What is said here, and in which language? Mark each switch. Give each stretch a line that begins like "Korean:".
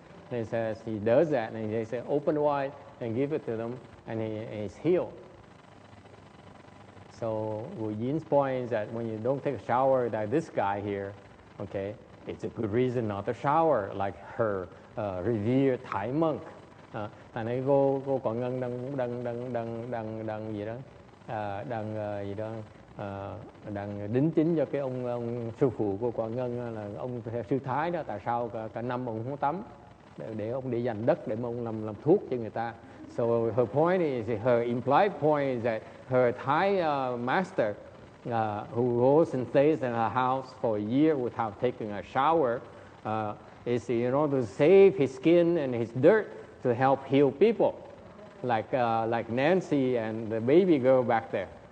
English: And he says he does that, and they say open wide and give it to them, and he's healed. So Wu Yin's point is that when you don't take a shower, like this guy here, okay, it's a good reason not to shower, like her revered Thai monk.
Vietnamese: Tại này cô còn Ngân đang gì đó, đang đính chính cho cái ông sư phụ của Quảng Ngân là ông sư Thái đó. Tại sao cả năm ông không tắm để ông đi dành đất để mà ông làm thuốc cho người ta.
English: So her point is, her implied point is that her Thai master who goes and stays in her house for a year without taking a shower is in order to save his skin and his dirt to help heal people, like Nancy and the baby girl back there.